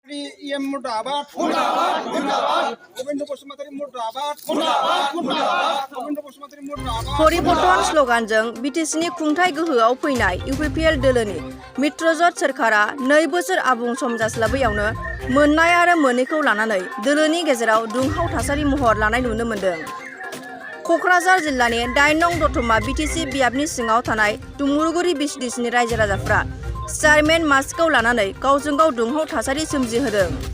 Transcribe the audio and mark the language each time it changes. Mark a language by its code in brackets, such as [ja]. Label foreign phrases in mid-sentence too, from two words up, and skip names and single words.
[bn] নেত্রী ইএম মুর্দাবাদ মুর্দাবাদ মুর্দাবাদ গোবিন্দ বসুমতারি মুর্দাবাদ মুর্দাবাদ মুর্দাবাদ গোবিন্দ বসুমতারি মুর্দাবাদ [brx] परिबर्तन स्लोगानजों बिटिसिनि खुंथाय गोहोआव फैनाय इउपिपिएल दोलोनि मित्रजोट सोरखारा 2 बोसोर आबुं सम जास्लाबैयावनो मोननाय आरो मोनैखौ लानानै दोलोनि गेजेराव दुंहाव थासारि महर लानाय नुनो मोन्दों। क'क्राझार जिल्लानि 8 नं दतमा बिटिसि बियाबनि सिङाव थानाय दुमुरगुरि बिसिडिसिनि रायजो राजाफ्रा चेयारमेन मासिखौ लानानै गावजों गाव दुंहाव थासारि सोमजिहोदों।